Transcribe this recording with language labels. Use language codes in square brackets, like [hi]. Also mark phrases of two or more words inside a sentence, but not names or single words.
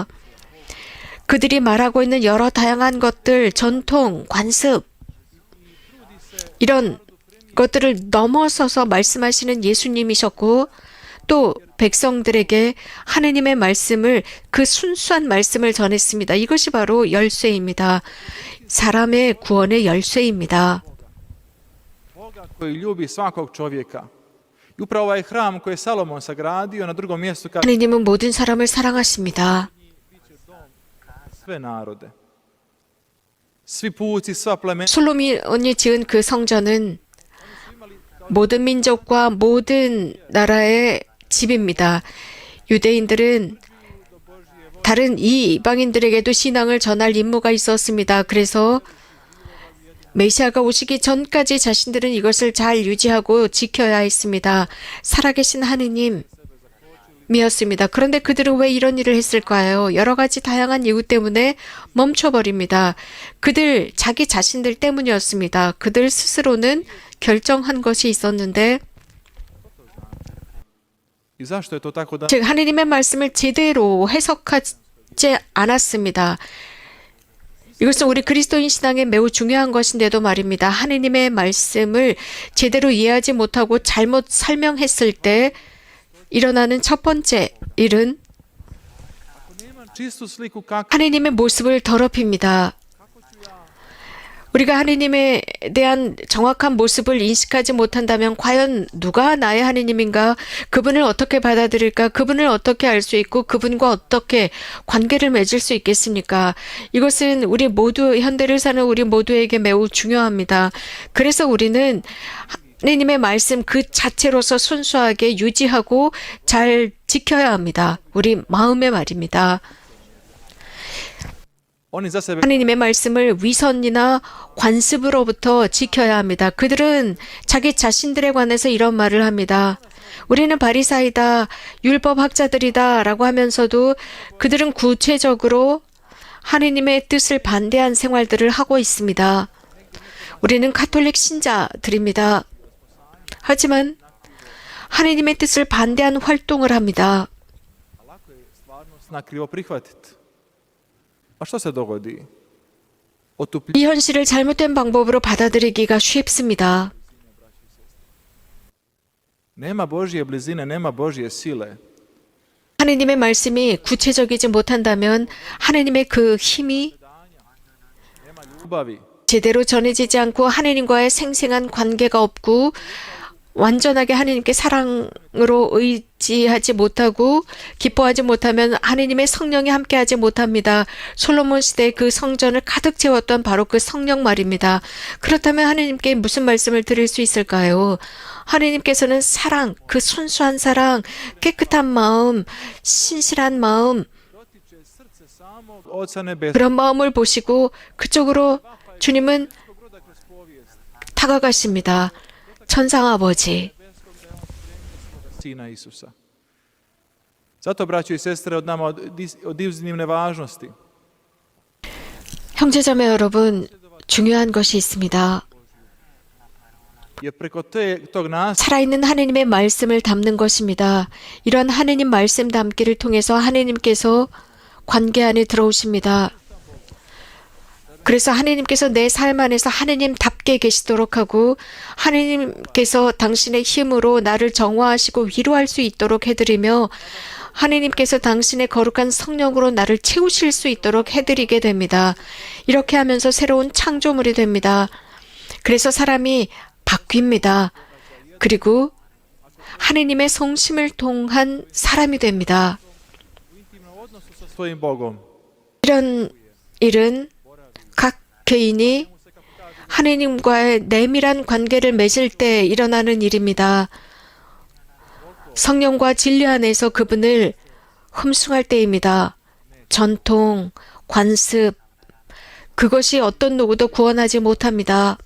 [ko] 그들이 말하고 있는 여러 다양한 것들, 전통, 관습, 이런 것들을 넘어서서 말씀하시는 예수님이셨고 또 백성들에게 하느님의 말씀을, 그 순수한 말씀을 전했습니다. 이것이 바로 열쇠입니다. 사람의 구원의 열쇠입니다. [hr] Boga koji ljubi svakog čovjeka. I upravo ovaj hram koji je Salomon sagradio na drugom mjestu kaže [ko] 하느님은 모든 사람을 사랑하십니다. [hr] sve narode. Svi puci, sva plemena [ko] 솔로몬이 지은 그 성전은 모든 민족과 모든 나라의 집입니다. 유대인들은 다른 이방인들에게도 신앙을 전할 임무가 있었습니다. 그래서 메시아가 오시기 전까지 자신들은 이것을 잘 유지하고 지켜야 했습니다. 살아계신 하느님, 사람이었습니다. 그런데 그들은 왜 이런 일을 했을까요? 여러 가지 다양한 이유 때문에 멈춰버립니다. 그들 자기 자신들 때문이었습니다. 그들 스스로는 결정한 것이 있었는데 [hr] I zašto je to tako da [ko] 즉 하느님의 말씀을 제대로 해석하지 않았습니다. 이것은 우리 그리스도인 신앙에 매우 중요한 것인데도 말입니다. 하느님의 말씀을 제대로 이해하지 못하고 잘못 설명했을 때 일어나는 첫 번째 일은 [hr] čistu sliku kako [ko] 하느님의 모습을 더럽힙니다. 우리가 하느님에 대한 정확한 모습을 인식하지 못한다면 과연 누가 나의 하느님인가? 그분을 어떻게 받아들일까? 그분을 어떻게 알 수 있고 그분과 어떻게 관계를 맺을 수 있겠습니까? 이것은 우리 모두 현대를 사는 우리 모두에게 매우 중요합니다. 그래서 우리는 하느님의 말씀 그 자체로서 순수하게 유지하고 잘 지켜야 합니다. 우리 마음의 말입니다. [hr] oni za sebe [ko] 하느님의 말씀을 위선이나 관습으로부터 지켜야 합니다. 그들은 자기 자신들에 관해서 이런 말을 합니다. 우리는 바리사이다, 율법학자들이다 라고 하면서도 그들은 구체적으로 하느님의 뜻을 반대한 생활들을 하고 있습니다. 우리는 가톨릭 신자들입니다. 하지만 하느님의 뜻을 반대한 활동을 합니다. [hr] lako je stvarnost na krivo prihvatiti. A što se dogodi? [ko] 이 현실을 잘못된 방법으로 받아들이기가 쉽습니다. [hr] Nema Božje blizine, nema Božje sile. [ko] 하느님의 말씀이 구체적이지 못한다면 하느님의 그 힘이 [hr] Nema ljubavi. [ko] 제대로 전해지지 않고 하느님과의 생생한 관계가 없고 완전하게 하느님께 사랑으로 의지하지 못하고 기뻐하지 못하면 하느님의 성령이 함께하지 못합니다. 솔로몬 시대에 그 성전을 가득 채웠던 바로 그 성령 말입니다. 그렇다면 하느님께 무슨 말씀을 드릴 수 있을까요? 하느님께서는 사랑, 그 순수한 사랑, 깨끗한 마음, 신실한 마음, [hr] Dotiče srce samog Oca Nebeskog. [ko] 그런 마음을 보시고 그쪽으로 주님은 [hr] Broda kroz povijest. [ko] 다가가십니다. 천상아버지, [hr] Sina Isusa. Zato, braćo i sestre, od nama od iznimne važnosti [ko] 형제자매 여러분, 중요한 것이 있습니다. [hr] je preko tog nasljeđa [ko] 살아있는 하느님의 말씀을 담는 것입니다. 이런 하느님 말씀 담기를 통해서 하느님께서 관계 안에 들어오십니다. 그래서 하느님께서 내 삶 안에서 하느님답게 계시도록 하고 하느님께서 당신의 힘으로 나를 정화하시고 위로할 수 있도록 해드리며 하느님께서 당신의 거룩한 성령으로 나를 채우실 수 있도록 해드리게 됩니다. 이렇게 하면서 새로운 창조물이 됩니다. 그래서 사람이 바뀝니다. 그리고 하느님의 성심을 통한 사람이 됩니다. [hr] u intimnom odnosu sa svojim Bogom. [ko] 이런 일은 각 개인이 하느님과의 내밀한 관계를 맺을 때 일어나는 일입니다. 성령과 진리 안에서 그분을 흠숭할 때입니다. 전통, 관습, 그것이 어떤 누구도 구원하지 못합니다.